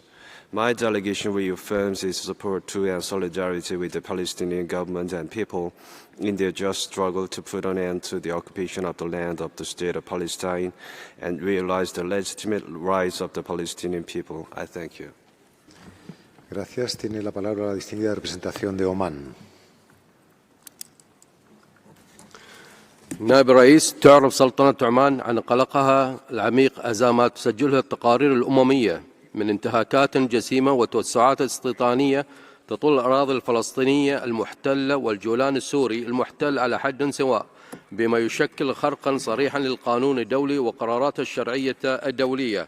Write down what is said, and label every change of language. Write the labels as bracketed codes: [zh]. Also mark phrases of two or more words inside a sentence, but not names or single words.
[en] My delegation reaffirms its support to and solidarity with the Palestinian government and people in their just struggle to put an end to the occupation of the land of the State of Palestine and realize the legitimate rights of the Palestinian people. I thank you. [es] Gracias. Tiene la palabra la distinguida representación de Omán. [ar] نائب الرئيس، تعرف سلطنة عمان عن قلقها العميق أزامات تسجلها التقارير الأممية من انتهاكات جسيمة وتوسعات استيطانية تطل الأراضي الفلسطينية المحتلة والجولان السوري المحتل على حد سواء، بما يشكل خرقا صريحا للقانون الدولي وقرارات الشرعية الدولية.